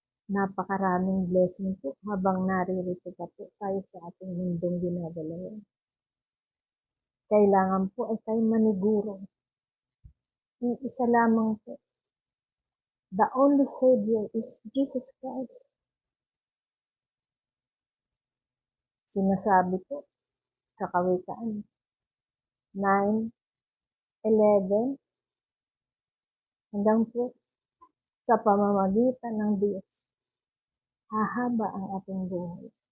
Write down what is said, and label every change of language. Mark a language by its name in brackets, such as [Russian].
[Filipino] Napakaraming blessing po habang naririto pa po tayo sa ating mundong ginagalawan. Kailangan po ay tayo maniguro. Iisa lamang po. [English] The only Savior is Jesus Christ. [Filipino] Sinasabi po sa Kawikaan 9:11 hanggang po sa pamamagitan ng Diyos, hahaba ang ating buhay.